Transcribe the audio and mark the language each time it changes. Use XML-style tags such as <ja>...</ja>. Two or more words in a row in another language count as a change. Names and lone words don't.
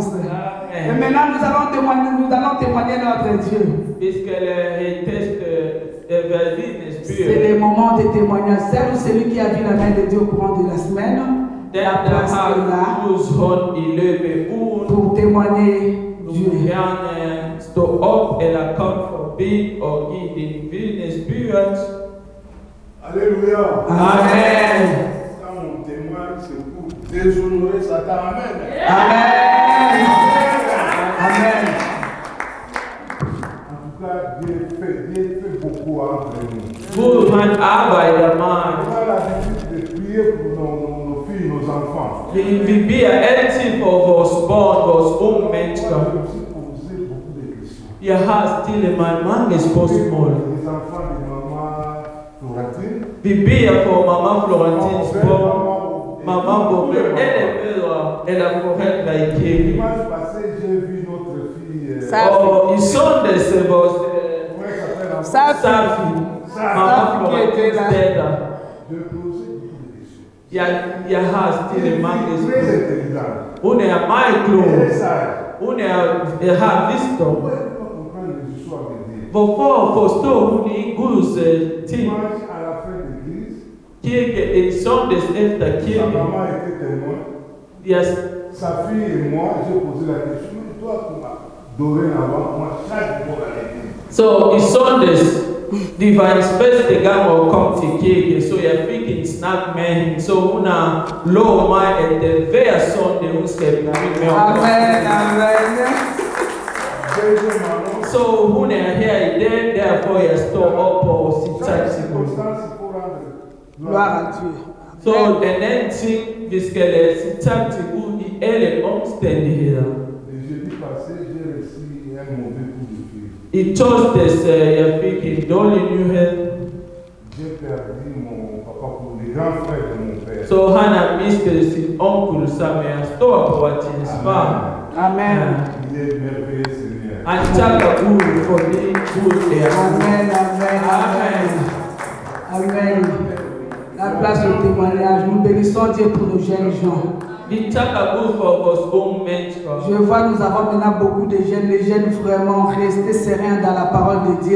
<fr>Et maintenant, nous allons témoigner notre Dieu. C'est le moment de témoignage. Celle ou celui qui a vu la main de Dieu au courant de la semaine, la place est là pour témoigner Dieu.</fr> <da>Stå op eller kom forbi og give din vidnesbyrd.</da> <fr>Alléluia. Amen. Quand on témoigne, c'est pour déshonorer Satan. Amen. Amen. Amen. En tout cas, Dieu fait beaucoup entre nous.</fr> <da>Gud han arbejder</da> <fr>On</fr> <da>meget.</da> <fr>a l'habitude de prier pour nos filles, nos enfants.</fr> <da>Vi beder altid for vores børn, vores unge mennesker.</da> <fr>Moi, je me suis posé beaucoup de questions.</fr> <da>Jeg har stillet mig mange spørgsmål.</da> <fr>Les enfants de maman Florentine.</fr> <da>Vi beder for mamma Florentins børn, mamma Bobbe, eller mødre, eller forældre i kirken.</da> <fr>Dimanche passé, j'ai vu notre fille.</fr> <da>Og i søndags vores</da> <fr>Comment elle s'appelle? Safi,</fr> <da>mamma Florentins datter.</da> <fr>Je posais beaucoup de questions.</fr> <da>Jeg har stillet mange</da> <fr>Très</fr> <da>spørgsmål.</da> <fr>intelligente.</fr> <da>Hun er meget klog.</da> <fr>Très sage.</fr> <da>Hun har visdom.</da> <fr>Pourquoi elle ne peut pas comprendre les histoires de Dieu?</fr> <da>Hvorfor forstår hun ikke Guds ting?</da> <fr>Dimanche, à la fin de l'église,</fr> <da>Kirke en søndags efter</da> <fr>sa</fr> <da>kirke.</da> <fr>maman était témoin. Sa fille et moi, j'ai posé la question, mais toi, dorénavant, moi, chaque jour à l'église.</fr> <da>Så i søndags, det var hendes første gang at komme til kirke, så jeg fik en snak med hende, så hun har lovet mig, at hver søndag hun skal blive med om. Amen. Amen.</da> <fr>Deuxièmement,</fr> <da>Så hun er her i dag, derfor jeg står op og siger tak</da> <fr>chaque</fr> <da>til Gud.</da> <fr>circonstance, il faut rendre Gloire à Dieu.</fr> <da>Så den anden ting, vi skal sige tak til Gud i alle omstændigheder.</da> <fr>Le jeudi passé, j'ai reçu un mauvais coup de fil.</fr> <da>I torsdags, jeg fik en dårlig nyhed.</da> <fr>J'ai perdu mon papa pour les grands frères de mon père.</fr> <da>Så han har mistet sin onkel, som er storbror til hans far. Amen.</da> <fr>Il est merveilleux, Seigneur.</fr> <da>Han takker Gud for det Gud er. Amen. Amen. Amen. Amen.</da> <fr>La place au témoignage. Nous bénissons Dieu pour nos jeunes gens.</fr> <da>Vi takker Gud for vores unge mennesker.</da> <fr>Je vois, nous avons maintenant beaucoup de jeunes. Les jeunes vraiment restés sereins dans la parole de Dieu.</fr>